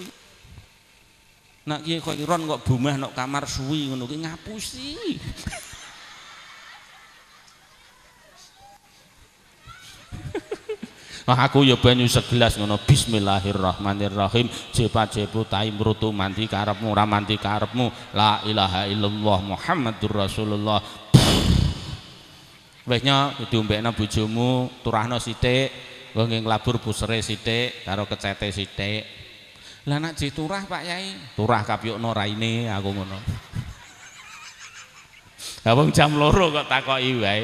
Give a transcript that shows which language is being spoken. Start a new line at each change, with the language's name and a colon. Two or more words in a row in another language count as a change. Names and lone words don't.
Javanese: Nak kiai kok iron kok bumah nok kamar suwi ngono kuwi ngapusi. Aku ya banyu segelas ngono bismillahirrahmanirrahim jepa-jepu tai mrutu mandi karepmu ora mandi karepmu
Arabic: لا إله إلا الله محمد رسول الله.
Javanese: Wis nya diombekno bojomu turahno sithik nggo nglabur busere sithik karo kecete sithik. Lah nek diturah Pak Yai, turah kapyukno raine aku ngono. Wong jam 2 kok takoki wae.